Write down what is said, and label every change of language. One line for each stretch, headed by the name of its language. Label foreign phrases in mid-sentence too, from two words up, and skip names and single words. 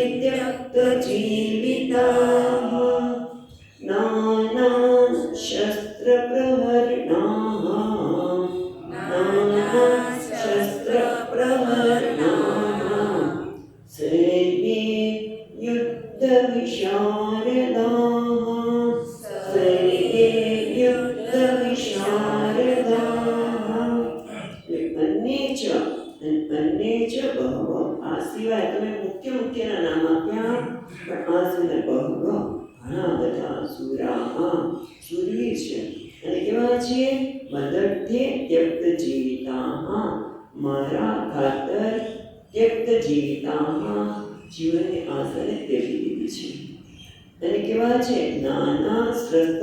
Sanskrit: त्यक्तजीविताः नानाशस्त्रप्रहरणाः नानाशस्त्रप्रहरणाः सर्वे युद्धविशारदाः सर्वे युद्धविशारदाः अन्ये च
Gujarati: बहवः આ સિવાય તમે મુખ્યના નામ આપ્યા પણ આ સિવાય બહવ ઘણા બધા શૂરવીર છે અને કેવા છે
Sanskrit: મદર્થે ત્યક્ત
Gujarati: જીવિતા મારા ખાતર ત્યક્ત જીવિતામાં જીવનની આશાને ત્યજી દીધી છે અને કેવા છે નાના શસ્ત્ર